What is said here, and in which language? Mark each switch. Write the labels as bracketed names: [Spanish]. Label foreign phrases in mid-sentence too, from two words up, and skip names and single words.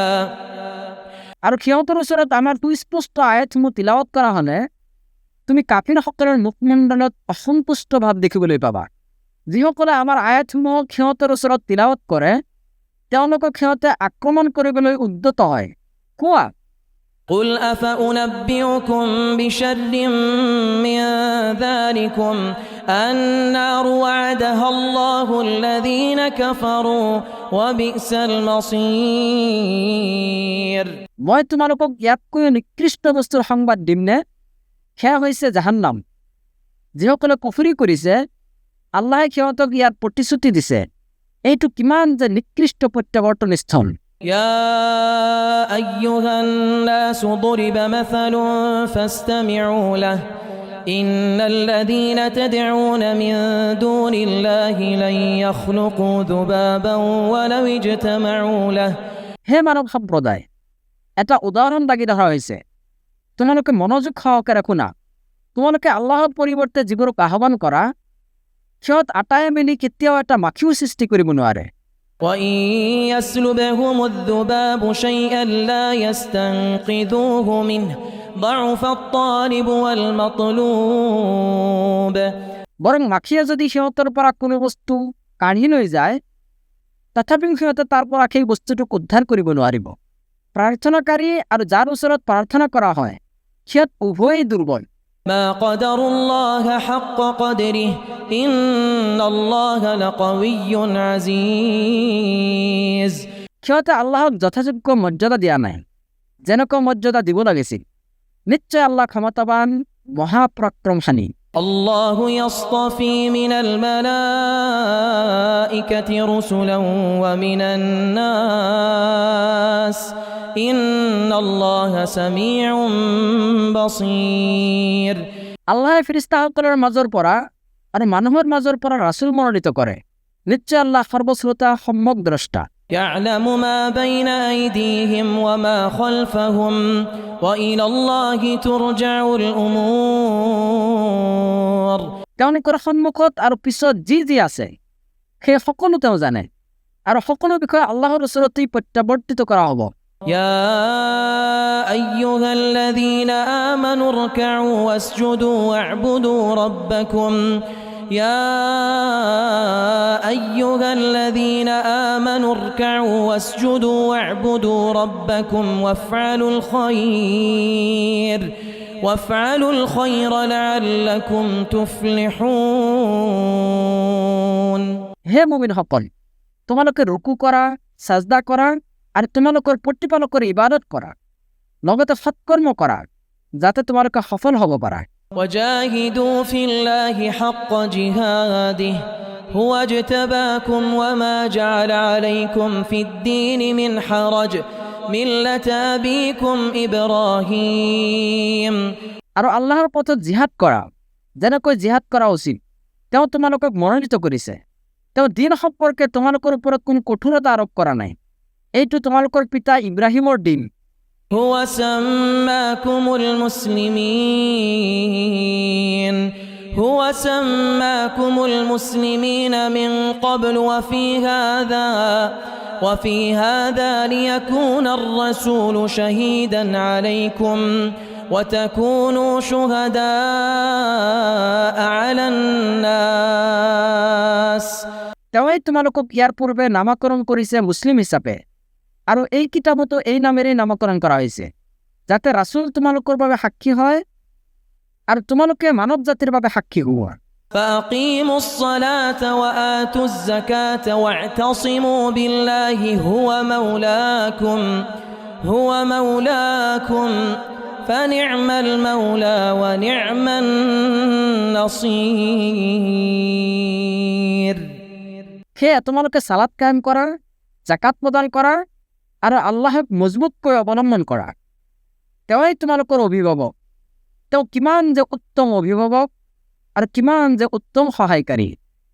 [Assamese] আৰু সিহঁতৰ ওচৰত আমাৰ সুস্পষ্ট আয়াতসমূহ তিলাৱত কৰা হ'লে তুমি কাফিৰসকলৰ মুখমণ্ডলত অসন্তুষ্ট ভাৱ দেখিবলৈ পাবা। যিসকলে আমাৰ আয়াতসমূহক সিহঁতৰ ওচৰত তিলাৱত কৰে তেওঁলোকক সিহঁতে আক্ৰমণ কৰিবলৈ উদ্যত হয়। কোৱা, [Arabic] قل أفأنبئكم بشر من ذلكم النار وعدها الله الذين كفروا وبئس المصير। [Assamese] মই তোমালোকক ইয়াতকৈ নিকৃষ্ট বস্তুৰ সংবাদ দিমনে? সেয়া হৈছে জাহান্নাম। যিসকলে কুফৰি কৰিছে আল্লাহে সিহঁতক ইয়াৰ প্ৰতিশ্ৰুতি দিছে। এইটো কিমান যে নিকৃষ্ট প্ৰত্যাৱৰ্তন স্থল। [Arabic] يا أيها الناس ضرب مثل فاستمعوا له إن الذين تدعون من دون الله لن يخلقوا ذبابا ولو اجتمعوا له। [Assamese] হে মানৱ সম্প্ৰদায়, এটা উদাহৰণ দাঙি ধৰা হৈছে, তোমালোকে মনোযোগ সহকাৰে শুনা। তোমালোকে আল্লাহৰ পৰিৱৰ্তে যিবোৰক আহ্বান কৰা সিহঁত আটায়ে মিলি কেতিয়াও এটা মাখিও সৃষ্টি কৰিব নোৱাৰে। [Arabic] وإن يسلبهم الذباب شيئا لا يستنقذوه منه ضعف الطالب والمطلوب। [Assamese] বৰং মাখিয়ে যদি সিহঁতৰ পৰা কোনো বস্তু কাঢ়ি লৈ যায় তথাপিও সিহঁতে তাৰ পৰা সেই বস্তুটোক উদ্ধাৰ কৰিব নোৱাৰিব। প্ৰাৰ্থনাকাৰী আৰু যাৰ ওচৰত প্ৰাৰ্থনা কৰা হয় সিহঁত উভয়েই দুৰ্বল। [Arabic] ما قدر الله حق قدره إن الله لقوي عزيز। [Assamese] সিহঁতে আল্লাহক যথাযোগ্য মৰ্যাদা দিয়া নাই যেনেকুৱা মৰ্যাদা দিব লাগিছিল। নিশ্চয় আল্লাহ ক্ষমতাবান, মহাপৰাক্ৰমশালী। [Arabic] الله يصطفي من الملائكة رسلا ومن الناس إن الله سميع بصير। [Assamese] আল্লাহে ফেৰেশতাসকলৰ মাজৰ পৰা আৰু মানুহৰ মাজৰ পৰা ৰাসূল মনোনীত কৰে। নিশ্চয় আল্লাহ সর্বশ্রোতা সম্যক দ্রষ্টা। [Arabic] يعلم ما بين أيديهم وما خلفهم وإلى الله ترجع الأمور। [Assamese] তেওঁলোকৰ সন্মুখত আৰু পিছত যি আছে সেই সকলো তেওঁ জানে আৰু সকলো বিষয়ে আল্লাহৰ ওচৰতেই প্ৰত্যাৱৰ্তিত কৰা হ'ব। [Arabic] يا أيها الذين آمنوا اركعوا واسجدوا واعبدوا ربكم يا أيها الذين آمنوا اركعوا واسجدوا واعبدوا ربكم وافعلوا الخير لعلكم تفلحون। [Assamese] হে মুমিনসকল, তোমালোকে ৰুকু কৰা, সাজদা কৰা আৰু তোমালোকৰ প্ৰতিপালকৰ ইবাদত কৰা, লগতে সৎকৰ্ম কৰা, যাতে তোমালোকে সফল হ'ব পাৰা। [Arabic] وجاهدوا في الله حق جهاده هو اجتباكم وما جعل عليكم في الدين من حرج ملة أبيكم إبراهيم। [Assamese] আৰু আল্লাহৰ পথত জিহাদ কৰা যেনেকৈ জিহাদ কৰা উচিত তেওঁ তোমালোকক মনোনীত কৰিছে। তেওঁ দিন সম্পৰ্কে তোমালোকৰ ওপৰত কোনো কঠোৰতা আৰোপ কৰা নাই। এইটো তোমালোকৰ পিতা ইব্ৰাহিমৰ দিন। [Arabic] هو سماكم المسلمين من قبل وفي هذا ليكون الرسول شهيدا عليكم وتكونوا شهداء على الناس। [Assamese] তেওঁই তোমালোকক ইয়াৰ পূৰ্বে নামাকৰণ কৰিছে মুছলিম হিচাপে, আৰু এই কিতাপতো এই নামেৰেই নামকৰণ কৰা হৈছে, যাতে ৰাছুল তোমালোকৰ বাবে সাক্ষী হয় আৰু তোমালোকে মানৱ জাতিৰ বাবে সাক্ষী হোৱা। [Arabic] فأقيموا الصلاة وآتوا الزكاة واعتصموا بالله هو مولاكم فنعم المولى ونعم النصير। [Assamese] সেয়ে তোমালোকে সালাত কায়েম কৰা, জাকাত প্ৰদান কৰা আৰু আল্লাহক মজবুতকৈ অৱলম্বন কৰা। তেওঁই তোমালোকৰ অভিভাৱক। তেওঁ কিমান যে উত্তম অভিভাৱক আৰু কিমান যে উত্তম সহায়কাৰী।